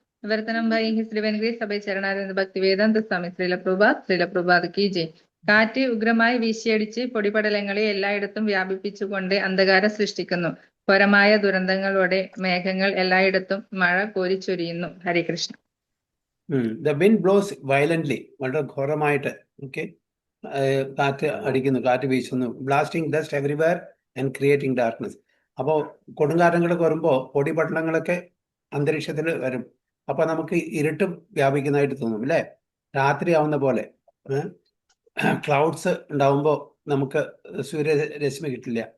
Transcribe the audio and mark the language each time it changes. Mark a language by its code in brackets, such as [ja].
[ml] വിവർത്തനം [en] by his divine grace [ml] സഭ ചരണാരവിന്ദ ഭക്തിവേദാന്ത സ്വാമി ശ്രീലപ്രഭുപാദ് കി ജയ്. കാറ്റ് ഉഗ്രമായി വീശിയടിച്ച് പൊടിപടലങ്ങളെ എല്ലായിടത്തും വ്യാപിപ്പിച്ചുകൊണ്ട് അന്ധകാരം സൃഷ്ടിക്കുന്നു. ഘോരമായ ദുരന്തങ്ങളോടെ മേഘങ്ങൾ എല്ലായിടത്തും മഴ കോരിച്ചൊരിയുന്നു. ഹരേ Krishna. [en] The wind blows violently, [ml] വളരെ ഘോരമായിട്ട്. ഓക്കെ, കാറ്റ് അടിക്കുന്നു, കാറ്റ് വീശുന്നു. [en] Blasting dust everywhere and creating darkness. [ml] അപ്പോൾ കൊടുങ്കാറ്റങ്ങളൊക്കെ വരുമ്പോൾ പൊടിപടലങ്ങളൊക്കെ അന്തരീക്ഷത്തിൽ വരും. അപ്പൊ നമുക്ക് ഇരുട്ട് വ്യാപിക്കുന്നതായിട്ട് തോന്നും അല്ലേ? രാത്രി ആവുന്ന പോലെ. ക്ലൗഡ്സ് ഉണ്ടാവുമ്പോൾ നമുക്ക് സൂര്യരശ്മി കിട്ടില്ല.